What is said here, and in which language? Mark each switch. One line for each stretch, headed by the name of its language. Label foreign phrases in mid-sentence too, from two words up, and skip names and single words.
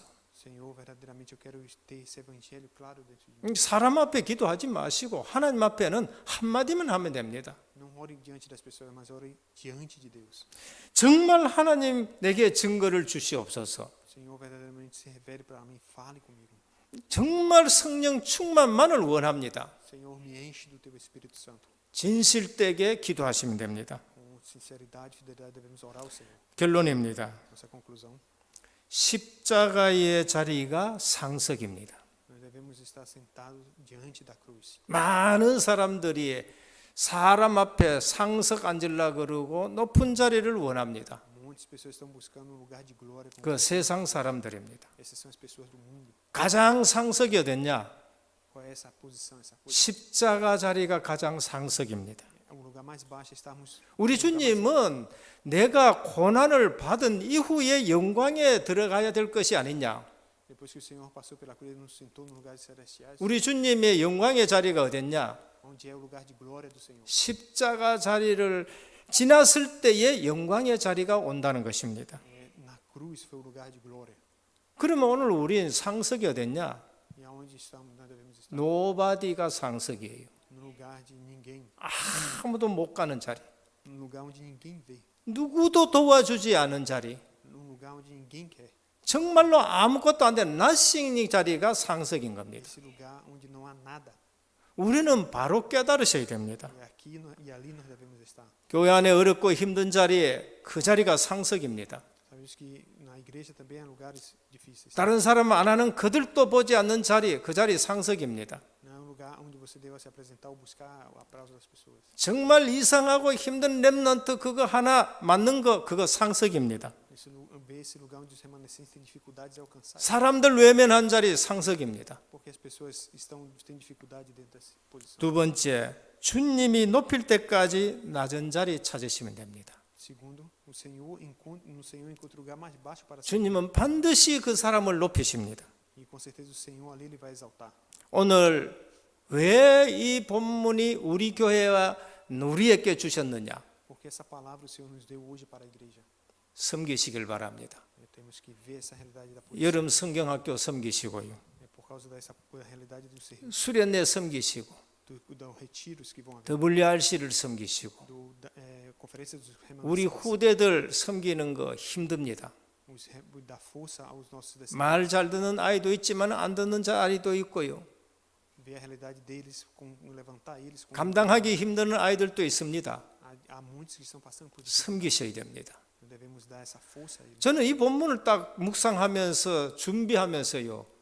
Portuguese: Senhor, verdadeiramente eu quero ter esse evangelho claro dentro de mim.
Korean: 사람 앞에 기도하지 마시고 하나님 앞에는 한마디만 하면 됩니다.
Portuguese: Não ore diante das pessoas, mas ore diante de Deus.
Korean: 정말 하나님 내게 증거를 주시옵소서.
Portuguese: Senhor, verdadeiramente se revele para mim, fale comigo.
Korean: 정말 성령 충만만을 원합니다.
Portuguese: Senhor, me enche do teu Espírito Santo.
Korean: 진실되게 기도하시면 됩니다.
Portuguese: Com sinceridade e fidelidade devemos orar ao Senhor.
Korean: 결론입니다.
Portuguese: Nossa conclusão,
Korean: 십자가의 자리가 상석입니다.
Portuguese: nós devemos estar sentados diante da cruz.
Korean: 많은 사람들이 사람 앞에 상석 앉으려 그러고 높은 자리를 원합니다.
Portuguese: Muitas pessoas estão buscando um lugar de glória.
Korean: 그 세상 사람들입니다.
Portuguese: Essas são as pessoas do mundo.
Korean: 가장 상석이 어딨냐?
Portuguese: Qual é essa posição, essa coisa?
Korean: 십자가 자리가 가장 상석입니다.
Portuguese: O lugar mais baixo é estarmos.
Korean: 우리 주님은 내가 고난을 받은 이후에 영광에 들어가야 될 것이 아니냐?
Portuguese: Depois que o Senhor passou pela cruz, ele nos sentou nos lugares celestiais.
Korean: 우리 주님의 영광의 자리가 어딨냐?
Portuguese: Onde é o lugar de glória do Senhor.
Korean: 십자가 자리를 지났을 때의 영광의 자리가 온다는 것입니다.
Portuguese: Na cruz foi o lugar de glória.
Korean: 그러면 오늘 우린 상석이 어딨냐?
Portuguese: E aonde estamos, nós devemos estar.
Korean: 노바디가 상석이에요.
Portuguese: No lugar de ninguém.
Korean: 아무도 못 가는 자리.
Portuguese: No lugar onde ninguém vê.
Korean: 누구도 도와주지 않은 자리.
Portuguese: No lugar onde ninguém quer.
Korean: 정말로 아무것도 안 되는 나싱 자리가 상석인 겁니다.
Portuguese: Esse lugar onde não há nada.
Korean: 우리는 바로 깨달으셔야 됩니다.
Portuguese: E aqui e ali nós devemos estar.
Korean: 교회 안에 어렵고 힘든 자리에 그 자리가 상석입니다.
Portuguese: Sabemos que na igreja também há lugares difíceis.
Korean: 다른 사람 안 하는 그들도 보지 않는 자리, 그 자리 상석입니다.
Portuguese: Não é um lugar onde você deva se apresentar ou buscar o aplauso das pessoas.
Korean: 정말 이상하고 힘든 렘넌트 그거 하나 맞는 거 그거 상석입니다.
Portuguese: Ver esse lugar onde os remanescentes têm dificuldades em alcançar.
Korean: 사람들 외면한 자리 상석입니다.
Portuguese: Porque as pessoas têm dificuldade dentro dessa posição.
Korean: 두 번째, 주님이 높일 때까지 낮은 자리 찾으시면 됩니다.
Portuguese: Segundo, no Senhor encontra o lugar mais baixo para si.
Korean: 주님은 반드시 그 사람을 높이십니다.
Portuguese: E com certeza o Senhor ali ele vai exaltar.
Korean: 오늘 왜 이 본문이 우리 교회와 우리에게 주셨느냐?
Portuguese: Porque essa palavra o Senhor nos deu hoje para a igreja.
Korean: 섬기시길 바랍니다.
Portuguese: Temos que ver essa realidade da posição.
Korean: 여름 성경학교 섬기시고요.
Portuguese: Por causa dessa realidade do serviço,
Korean: 수련회 섬기시고
Portuguese: dos retiros que vão haver,
Korean: WRC를 섬기시고
Portuguese: conferência dos
Korean: 우리
Portuguese: remanescentes,
Korean: 후대들 섬기는 거 힘듭니다.
Portuguese: dar força aos nossos descendentes,
Korean: 말 잘 듣는 아이도 있지만 안 듣는 아이도 있고요.
Portuguese: ver a realidade deles, levantar eles.
Korean: 감당하기 힘든 아이들도 있습니다.
Portuguese: Há muitos que estão passando por isso.
Korean: 섬기셔야 됩니다.
Portuguese: Devemos dar essa força a eles.
Korean: 저는 이 본문을 딱 묵상하면서 준비하면서요.